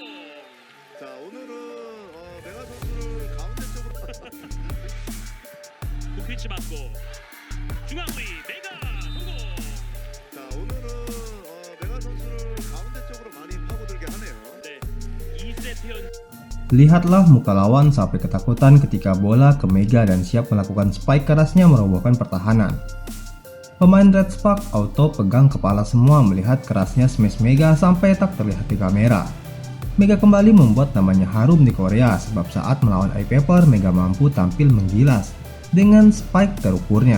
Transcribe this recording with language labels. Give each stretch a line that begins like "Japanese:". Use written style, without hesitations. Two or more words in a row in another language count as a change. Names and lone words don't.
Korean: 자, 오늘은 메가 선수를 가운데 쪽으로 북피치 맞고 중앙 우리 메가 성공. 자, 오늘은 메가 선수를 가운데 쪽으로 많이 파고들게 하네요. 네, 2세트 현
Indonesian: Lihatlah muka lawan sampai ketakutan ketika bola ke Mega dan siap melakukan spike kerasnya merobohkan pertahanan. Pemain Red Spark auto pegang kepala semua melihat kerasnya smash Mega sampai tak terlihat di kamera. Mega kembali membuat namanya harum di Korea sebab saat melawan iPaper, Mega mampu tampil menggilas dengan spike terukurnya.